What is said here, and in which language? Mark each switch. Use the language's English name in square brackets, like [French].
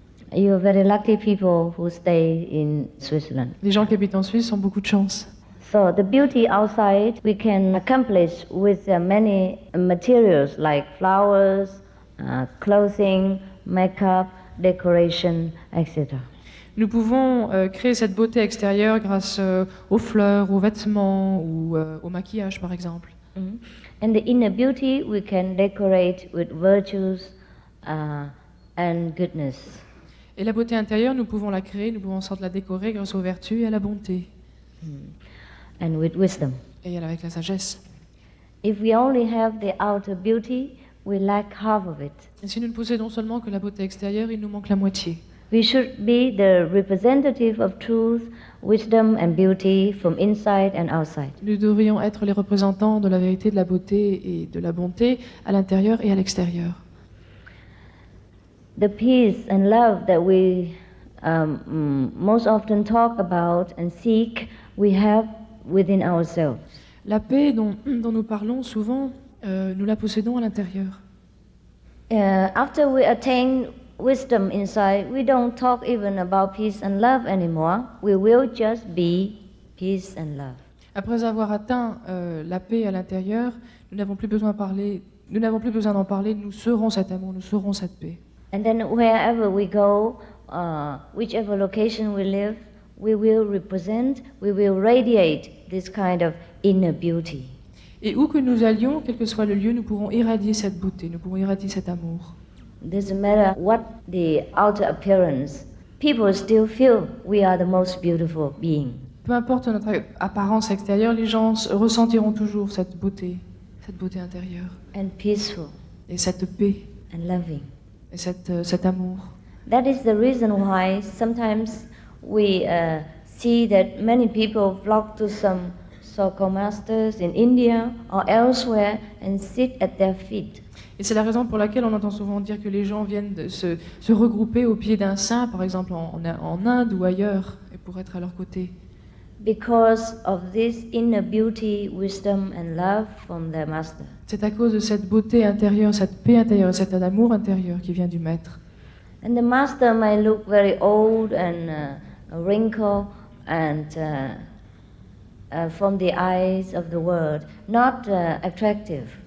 [English] You're very lucky people who stay in Switzerland. [French] Les gens qui habitent en Suisse ont beaucoup de chance. [English] So the beauty outside we can accomplish with many materials like flowers, clothing, makeup, decoration, etc. [French] Nous pouvons créer cette beauté extérieure grâce aux fleurs, aux vêtements ou au maquillage, par exemple. [English] And the inner beauty we can decorate with virtues and goodness. [French] Et la beauté intérieure, nous pouvons la créer, nous pouvons en sorte la décorer grâce aux vertus et à la bonté. [English] And with wisdom. [French] Et avec la sagesse. [English] If we only have the outer beauty, we lack half of it. [French] Et si nous ne possédons seulement que la beauté extérieure, il nous manque la moitié. [English] We should be the representative of truth, wisdom and beauty from inside and outside. [French] Nous devrions être les représentants de la vérité, de la beauté et de la bonté à l'intérieur et à l'extérieur. [English] The peace and love that we most often talk about and seek, we have within ourselves. [French] La paix dont nous parlons souvent, nous la possédons à l'intérieur. [English] After we attain wisdom inside, we don't talk even about peace and love anymore. We will just be peace and love. [French] Après avoir atteint la paix à l'intérieur, nous n'avons plus besoin d'en parler, nous serons cet amour, nous serons cette paix. [English] And then wherever we go, whichever location we live, we will represent, we will radiate this kind of inner beauty. [French] Et où que nous allions, quel que soit le lieu, nous pourrons irradier cette beauté, nous pourrons irradier cet amour. [English] Doesn't matter what the outer appearance, people still feel we are the most beautiful being. [French] Peu importe notre apparence extérieure, les gens ressentiront toujours cette beauté intérieure. [English] And peaceful. [French] Et cette paix. [English] And loving. [French] Et cet amour. [English] That is the reason why sometimes we see that many people flock to some so-called masters in India or elsewhere and sit at their feet. [French] Et c'est la raison pour laquelle on entend souvent dire que les gens viennent de se regrouper au pied d'un saint, par exemple en Inde ou ailleurs, et pour être à leur côté. [English] Because of this inner beauty, wisdom and love from their master. [French] C'est à cause de cette beauté intérieure, cette paix intérieure, cet amour intérieur qui vient du maître. [English] And the master may look very old and wrinkled and from the eyes of the world, not attractive.